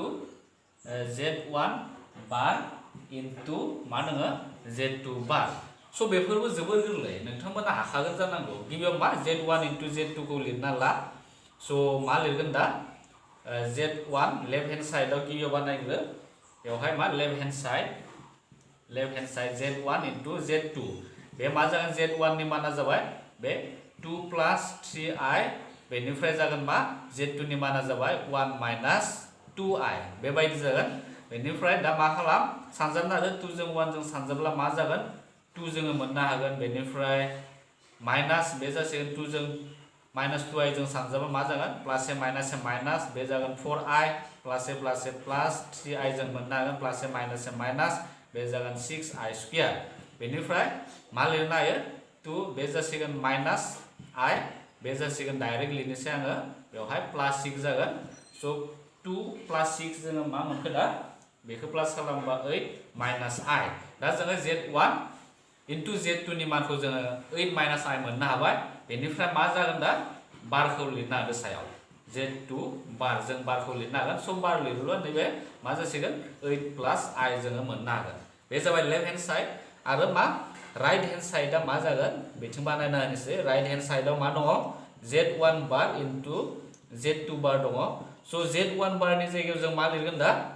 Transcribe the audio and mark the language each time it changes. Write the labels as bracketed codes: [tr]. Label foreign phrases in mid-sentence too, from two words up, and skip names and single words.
[en] Z1 bar into [brx] मा दङ [en] Z2 bar [brx] स' बेफोरबो जोबोर गोरलै नोंथांमोना हाखागोन जानांगौ गिबियाव मा [en] Z1 into Z2 [brx] खौ लिरना ला स' मा लिरगोन दा Z1 [en] left hand sideao [brx] गिबियाव बानायग्रो बेवहाय मा [en] left hand side left hand side z1 into z2 [brx] बे मा जागोन z1 नि माना जाबाय बे [en] 2 plus 3i [brx] बेनिफ्राय जागोन मा z2 नि माना जाबाय [en] 1 minus 2i [brx] बेबायदि जागोन बेनिफ्राय दा मा खालाम सानजाबना आरो 2 जों 1 जों सानजाब्ला मा जागोन 2 जोङो मोननो हागोन बेनिफ्राय माइनास बे जासिगोन 2 जों माइनास 2i जों सानजाबा मा जागोन [en] plus a minus [brx] बे जागोन [en] 4i plus a plus 3i [brx] जों मोननो हागोन [en] plus a minus [brx] बे जागोन [en] 6i square [brx] बेनिफ्राय मा लिरनो हायो 2 बे जासिगोन माइनास i बे जासिगोन डाइरेक्ट लिरनोसै आङो बेवहाय [en] plus 6 [brx] जागोन स [en] 2 plus 6 [brx] जोङो मा मोनखो दा बेखौ प्लस खालामबा [en] 8 minus i [brx] दा जोङो z1 into z2 नि मानखौ जोङो [en] 8 minus i [brx] मोननो हाबाय बेनिफ्राय मा जागोन दा बारखौ लिरनो हागोन सायाव [en] z2 bar [brx] जों बारखौ लिरनो हागोन स बार लिरोब्ला नैबे मा जासिगोन [en] 8 plus i [brx] जोङो मोननो हागोन बे जाबाय [en] left hand side [brx] आरो मा [en] right hand sidea [brx] मा जागोन बेथिं बानायना होनोसै [en] right hand sideao [brx] मा दङ [en] z1 bar into z2 bar [brx] दङ स z1 बारनि जायगायाव जों मा लिरगोन दा